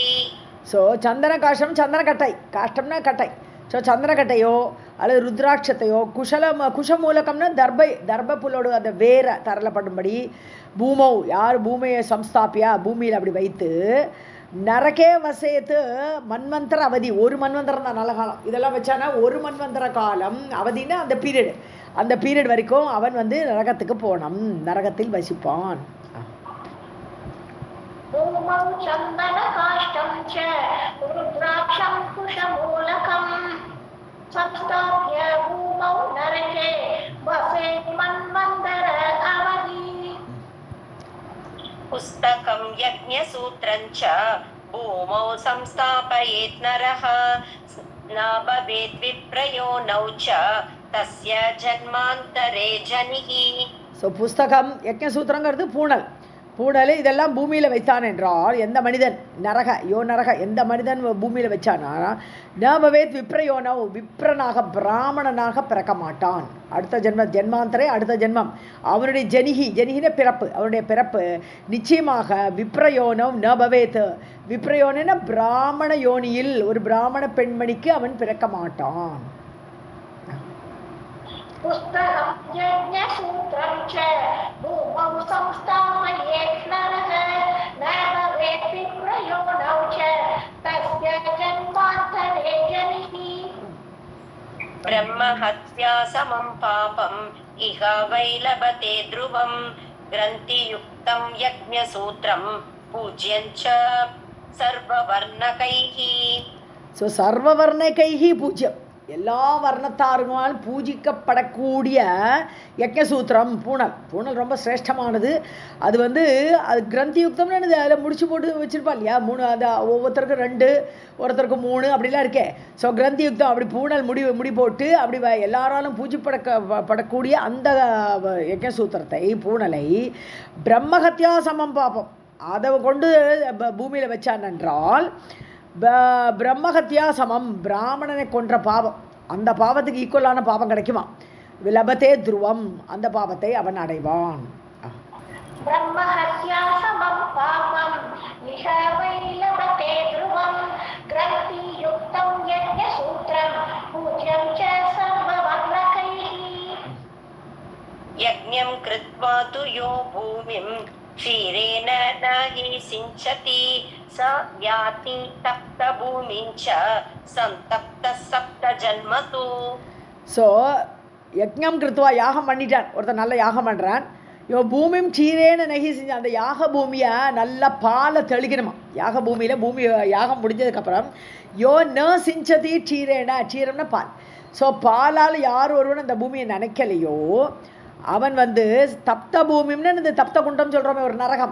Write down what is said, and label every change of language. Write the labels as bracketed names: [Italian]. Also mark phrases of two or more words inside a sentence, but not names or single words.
[Tamil] ஸோ சந்தன கட்டை, காஷ்டம்னா கட்டை, ஸோ சந்திரக்கட்டையோ அல்லது ருத்ராட்சத்தையோ குஷமூலகம்னா தர்ப புல்லோடு அந்த வேற தரலப்படும்படி பூமௌ யார் பூமியை சம்ஸ்தாபியா பூமியில் அப்படி வைத்து [Sanskrit] नरके वसेत् मन्वन्तर अवधि, [Tamil] ஒரு மன்வந்தரம் தான் நல்ல காலம், இதெல்லாம் வச்சானா ஒரு மன்வந்தர காலம் அவதினா அந்த பீரியட் வரைக்கும் அவன் நரகத்துக்கு போனான், நரகத்தில் வசிப்பான். [Sanskrit] भूमौ चन्दनकाष्ठं च रुद्राक्षं कुशमूलकम् संस्थाप्य भूमौ नरके वसेत् मन्वन्तर अवधि पुस्तकं यज्ञसूत्रं च भूमौ संस्थापयेत् नरः न भवेत् विप्रयोनौ च तस्य जन्मान्तरे जनिः. [Tamil] ஸோ புஸ்தகம் யஜ்ஞசூத்திரங்கிறது பூணல். பூணல் இதெல்லாம் பூமியில் வைத்தான் என்றால் எந்த மனிதன் நரக எந்த மனிதன் பூமியில் வச்சானா [Sanskrit] न भवेत् विप्रयोनौ [Tamil] விப்ரனாக பிராமணனாக பிறக்க மாட்டான். அடுத்த ஜென்மாந்தரே அடுத்த ஜென்மம் அவனுடைய ஜனிகின பிறப்பு அவனுடைய பிறப்பு நிச்சயமாக [Sanskrit] विप्रयोनौ न भवेत् विप्रयोन [Tamil] பிராமண யோனியில் ஒரு பிராமண பெண்மணிக்கு அவன் பிறக்க மாட்டான். [Sanskrit] पुस्तकं यज्ञसूत्रं च भूमौ संस्थापयेत् नरः न भवेत् विप्रयोनौ च तस्य जन्मान्तरे जनिः. ब्रह्महत्या समं पापम् इह वै लभते ध्रुवं ग्रन्थियुक्तं यज्ञसूत्रं पूज्यं च सर्ववर्णकैः. [Tamil] ஸோ [Sanskrit] सर्ववर्णकैः पूज्यम् [Tamil] எல்லா வர்ணத்தாருனால் பூஜிக்கப்படக்கூடிய யஜ்ஞசூத்திரம் பூணல் ரொம்ப சிரேஷ்டமானது. அது அது கிரந்தியுக்தம்னு அதில் முடிச்சு போட்டு வச்சுருப்பா இல்லையா 3 அது ஒவ்வொருத்தருக்கும் 2 ஒருத்தருக்கு 3 அப்படிலாம் இருக்கே. ஸோ கிரந்தியுக்தம் அப்படி பூணல் முடி போட்டு அப்படி எல்லாராலும் பூஜிப்படக்கூடிய அந்த யஜ்ஞசூத்திரத்தை பூணலை [Sanskrit] ब्रह्महत्या समं पापम् [Tamil] அதை கொண்டு பூமியில் வச்சான் என்றால் [Sanskrit] ब्रह्महत्या समम् [Tamil] பிராமணனை கொன்ற பாவம் அந்த பாவத்துக்கு ஈக்குவலான பாவம் கிடைக்குமா? [Sanskrit] विलभते ध्रुवम् [Tamil] அந்த பாவத்தை அவன் அடைவான். [Sanskrit] ब्रह्महत्या समं पापम् इह वै लभते ध्रुवं ग्रन्थियुक्तं यज्ञसूत्रं पूज्यं च सर्ववर्णकैः. यज्ञं कृत्वा तु यो भूमिं क्षीरेण न हि सिञ्चति स याति तप्तभूमिं च सन्तप्तः सप्तजन्मसु. [Tamil] ஸோ [Sanskrit] यज्ञं कृत्वा [Tamil] யாகம் பண்ணிட்டான் ஒருத்தர் நல்ல யாகம் பண்ணுறான். பூமியும் சீரேன்னு நகி செஞ்ச அந்த யாக பூமியை நல்லா பாலை தெளிக்கணுமா. யாக பூமியில் யாகம் முடிஞ்சதுக்கப்புறம் [Sanskrit] न सिञ्चति [Tamil] சீரம்னா பால். ஸோ பாலால் யார் ஒருவன் அந்த பூமியை நினைக்கலையோ அவன் தப்த பூமின்னு இந்த தப்த குண்டம் சொல்கிறோமே ஒரு நரகம்.